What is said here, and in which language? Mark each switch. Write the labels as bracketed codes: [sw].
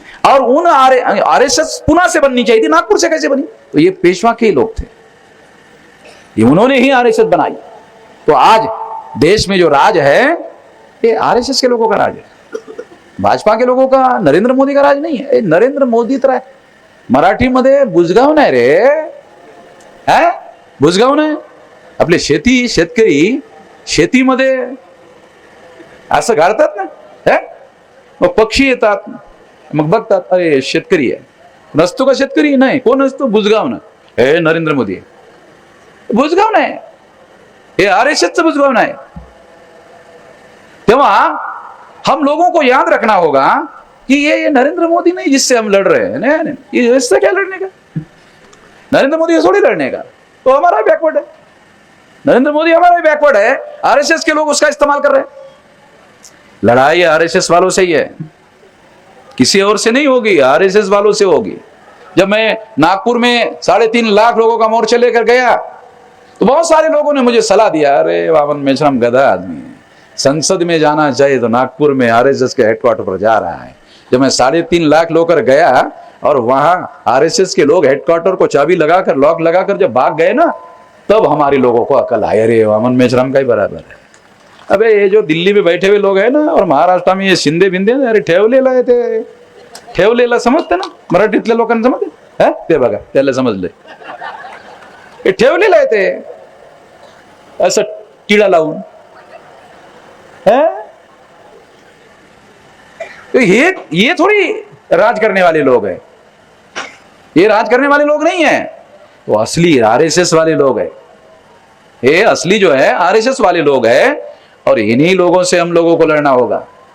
[hi] और उन आरएसएस पूना से बननी चाहिए थी, नागपुर से कैसे बनी? तो ये पेशवा के लोग थे, ये उन्होंने ही आरएसएस बनाई। तो आज देश में जो राज है, ये आरएसएस के लोगों का राज है, भाजपा के लोगों का, नरेंद्र मोदी का राज नहीं है। [mr] नरेंद्र मोदी तर मराठी मध्ये बुजगाव नाही रे, है बुजगाव नाही। आपले शेतकरी शेतीमध्ये असं घालतात ना, है मग पक्षी येतात, मग बघतात, अरे शेतकरी आहे, नसतो का शेतकरी? नाही, कोण असतो? बुजगाव ना, हे नरेंद्र मोदी, बुजगाव नाही, हे आरएसएसचं बुजगाव नाही। तेव्हा [hi] हम लोगों को याद रखना होगा कि ये नरेंद्र मोदी नहीं जिससे हम लड़ रहे हैं, नहीं, ये इससे क्या लड़ने का? नरेंद्र मोदी थोड़ी लड़ने का, तो हमारा बैकवर्ड है, नरेंद्र मोदी हमारा बैकवर्ड है, आरएसएस के लोग उसका इस्तेमाल कर रहे हैं। लड़ाई आरएसएस वालों से ही है, किसी और से नहीं होगी, आरएसएस वालों से होगी। जब मैं नागपुर में 3.5 लाख लोगों का मोर्चा लेकर गया, तो बहुत सारे लोगों ने मुझे सलाह दिया, अरे वामन मेश्राम गधा आदमी है, संसद में जाना चाहिए, तो नागपुर में आरएसएस के हेडक्वार्टर पर जा रहा है। जब मैं 3.5 लाख लोग गया और वहां आरएसएस के लोग हेडक्वार्टर को चाबी लगाकर, लॉक लगाकर जब भाग गए ना, तब हमारे लोगों को अकल आई, अरे वामन मेश्राम का ही बराबर है। अबे ये जो दिल्ली में बैठे हुए लोग हैं ना, और महाराष्ट्र में ये शिंदे बिंदे, [mr] अरे ठेवलेला आहे ते, ठेवलेला समजते ना, मराठीतल्या लोकांना समजते, है ते बघा, त्याला समजले, हे ठेवलेलं आहे ते असं टिळा लावून, है? [hi] तो ये थोड़ी राज करने वाले लोग हैं, ये राज करने वाले लोग नहीं है, वो असली आरएसएस वाले लोग हैं। ये असली जो है आरएसएस वाले लोग हैं, और इन्हीं लोगों से हम लोगों को लड़ना होगा।